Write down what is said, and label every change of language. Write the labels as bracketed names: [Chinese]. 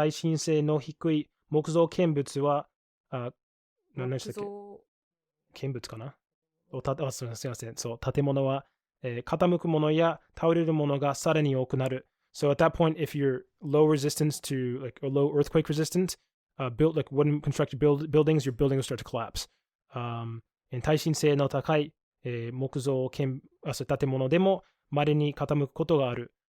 [Japanese] 耐震性の低い木造建築は、何でしたっけ？建築かな？すみません。そう、建物は、傾くものや倒れるものがさらに多くなる。 [English] So at that point, if you're low resistance to, like, or low earthquake resistant, built like wooden constructed buildings, your building will start to collapse. [Japanese] 耐震性の高い、木造建物でも稀に傾くことがある。